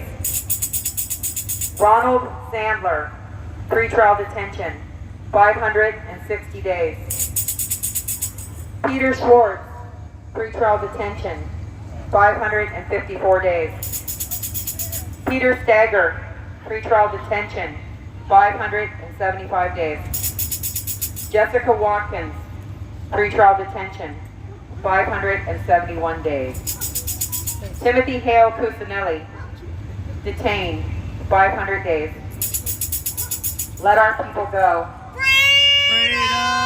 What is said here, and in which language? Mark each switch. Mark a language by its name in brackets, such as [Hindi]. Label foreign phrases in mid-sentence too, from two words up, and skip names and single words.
[English] Ronald Sandler, pre-trial detention, 560 days. Peter Schwartz, pre-trial detention, 554 days. Peter Stagger, pre-trial detention, 575 days. Jessica Watkins, pre-trial detention, 571 days. Timothy Hale Cusinelli, detained, 500 days. Let our people go.